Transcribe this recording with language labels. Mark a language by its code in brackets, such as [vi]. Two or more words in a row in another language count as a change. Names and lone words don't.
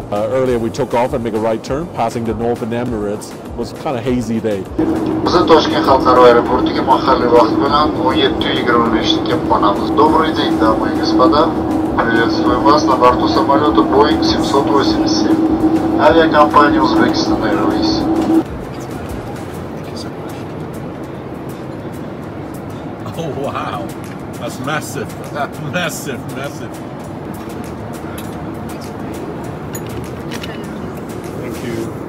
[en] Earlier we took off and make a right turn, passing the Northern Emirates. It was kind of hazy day. [uz] Bizni Toshkent xalqaro aeroportiga mahalliy vaqt bilan 17:25 ga qo'namiz. [ru] Добрый день, дамы и господа. Приветствуем вас на борту самолета Boeing 787. Авиакомпания Uzbekistan Airways. [en] Oh wow, that's massive. That's massive. Thank you.